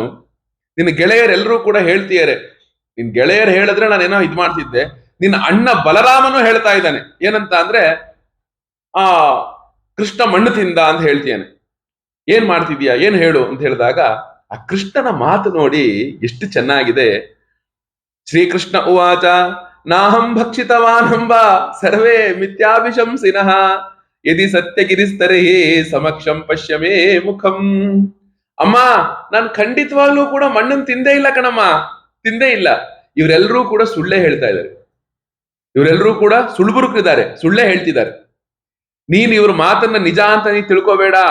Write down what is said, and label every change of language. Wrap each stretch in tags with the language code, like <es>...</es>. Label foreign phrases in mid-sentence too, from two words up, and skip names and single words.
<kn>ನಿನ್ನ ಗೆಳೆಯರೆಲ್ಲರೂ ಕೂಡ ಹೇಳ್ತೀಯಾರೆ, ನಿನ್ ಗೆಳೆಯರು ಹೇಳಿದ್ರೆ ನಾನೇನೋ ಇದ್ ಮಾಡ್ತಿದ್ದೆ. ನಿನ್ನ ಅಣ್ಣ ಬಲರಾಮನು ಹೇಳ್ತಾ ಇದ್ದಾನೆ ಏನಂತ ಅಂದ್ರೆ, ಕೃಷ್ಣ ಮಣ್ಣು ತಿಂದ ಅಂತ ಹೇಳ್ತೀಯಾನೆ. ಏನ್ ಮಾಡ್ತಿದ್ಯಾ, ಏನ್ ಹೇಳು ಅಂತ ಹೇಳಿದಾಗ ಆ ಕೃಷ್ಣನ ಮಾತು ನೋಡಿ ಎಷ್ಟು ಚೆನ್ನಾಗಿದೆ.</kn> <sa>ಶ್ರೀಕೃಷ್ಣ ಉವಾಚ ನಾಹಂ ಭಕ್ಷಿತವಾನಂಬ ಸರ್ವೇ ಮಿಥ್ಯಾಭಿಶಂಸಿನಃ ಯದಿ ಸತ್ಯಗಿರಿಸ್ತರಹಿ ಸಮಕ್ಷಂ ಪಶ್ಯಮೇ ಮುಖಂ.</sa> <kn>ಅಮ್ಮ, ನಾನು ಖಂಡಿತವಾಗ್ಲೂ ಕೂಡ ಮಣ್ಣನ್ನು ತಿಂದೇ ಇಲ್ಲ ಕಣಮ್ಮ, ತಿಂದೇ ಇಲ್ಲ. ಇವರೆಲ್ಲರೂ ಕೂಡ ಸುಳ್ಳೇ ಹೇಳ್ತಾ ಇದ್ದಾರೆ. ಇವರೆಲ್ಲರೂ ಕೂಡ ಸುಳ್ಬುರುಕಿದ್ದಾರೆ, ಸುಳ್ಳೇ ಹೇಳ್ತಿದ್ದಾರೆ. ನೀನ್ ಇವ್ರ ಮಾತನ್ನ ನಿಜ ಅಂತ ನೀ ತಿಳ್ಕೋಬೇಡ.</kn>